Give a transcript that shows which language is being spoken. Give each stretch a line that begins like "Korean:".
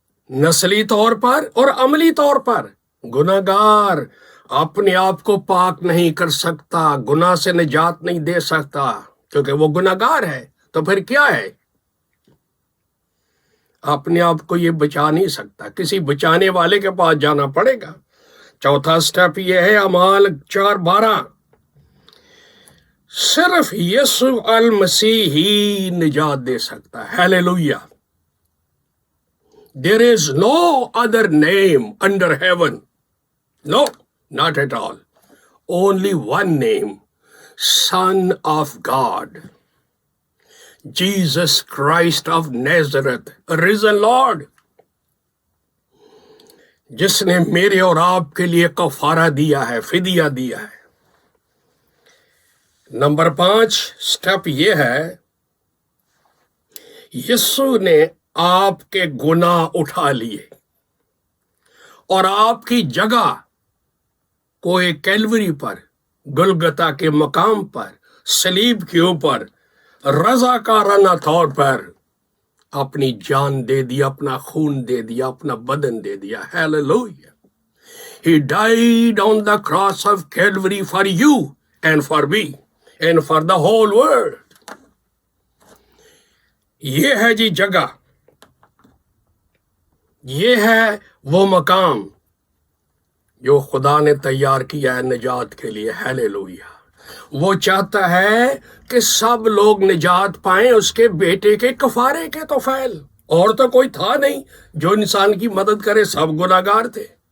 Urdu: نسلی طور پر اور عملی طور پر گناہ گار اپنے آپ کو پاک نہیں کر سکتا، گناہ سے نجات نہیں دے سکتا، کیونکہ وہ گناہ گار ہے۔ تو پھر کیا ہے؟ اپنے آپ کو یہ بچا نہیں سکتا، کسی بچانے والے کے پاس جانا پڑے گا۔ چوتھا سٹیپ یہ ہے اعمال 4:12، صرف یسوع المسیح ہی نجات دے سکتا ہے۔ Hallelujah!
English: There is no other name under heaven. No, not at all. Only one name, Son of God. Jesus Christ of Nazareth, risen Lord.
Urdu: جس نے میرے اور آپ کے لیے کفارہ دیا ہے، فدیہ دیا ہے۔ نمبر 5 سٹیپ یہ ہے یسوع نے آپ کے گناہ اٹھا لیے اور آپ کی جگہ کوہ کیلوری پر، گلگتا کے مقام پر، صلیب کے اوپر رضاکارانہ طور پر اپنی جان دے دیا، اپنا خون دے دیا، اپنا بدن دے دیا۔ Hallelujah!
English: He died on the cross of Calvary for you and for me and for the whole world.
Urdu: یہ ہے جی جگہ، یہ ہے وہ مقام جو خدا نے تیار کیا ہے نجات کے لیے۔ ہیلیلویا! وہ چاہتا ہے کہ سب لوگ نجات پائیں اس کے بیٹے کے کفارے کے توفیل۔ اور تو کوئی تھا نہیں جو انسان کی مدد کرے، سب گناہ گار تھے۔